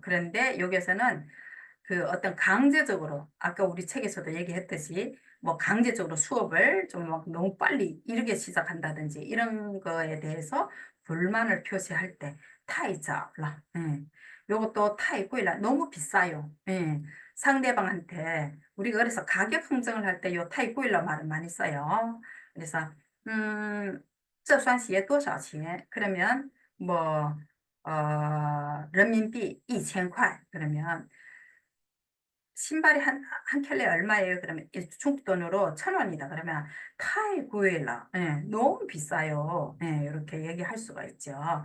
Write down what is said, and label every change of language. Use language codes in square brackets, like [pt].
[ko] 그런데 여기서는 그 어떤 강제적으로 아까 우리 책에서도 얘기했듯이 뭐 강제적으로 수업을 좀 막 너무 빨리 이르게 시작한다든지 이런 거에 대해서 불만을 표시할 때 타이자라. 요것도 타이고이라 너무 비싸요. 예. 상대방한테 우리가 그래서 가격 흥정을 할 때 요 타이구일러 말을 많이 써요. [zh] 그래서 음, 这双鞋多少钱? [ko] 그러면 뭐 [zh] 人民币 2,000块 [ko] 그러면 신발이 한 켤레 얼마예요? 그러면 중국 돈으로 1,000원이다. 그러면 타이구일러. 예, 너무 비싸요. 예, 이렇게 얘기할 수가 있죠.